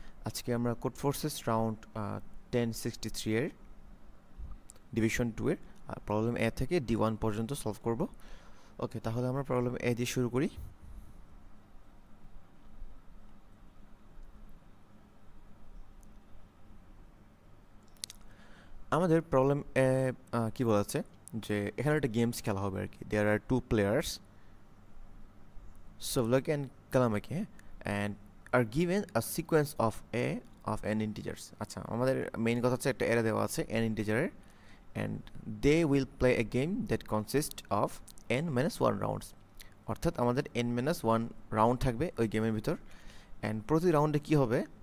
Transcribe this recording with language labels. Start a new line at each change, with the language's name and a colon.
Bangla: আজকে আমরা code forces round 1063 এর ডিভিশন 2 এর প্রবলেম এ থেকে D1 পর্যন্ত সলভ করব। ওকে, তাহলে আমরা প্রবলেম এ দিয়ে শুরু করি। আমাদের প্রবলেম এ কি বলা আছে যে এখানে একটা গেমস খেলা হবে আর কি।
English: There are two players, Sovlaki and Kalamaki, and are given a sequence of a of n integers.
Bangla: আচ্ছা, আমাদের মেইন কথা হচ্ছে একটা অ্যারে দেওয়া আছে n ইন্টিজারের,
English: and they will play a game that consists of n-1 rounds.
Bangla: অর্থাৎ আমাদের n-1 রাউন্ড থাকবে ওই গেমের ভিতর, অ্যান্ড প্রতি রাউন্ডে কি হবে?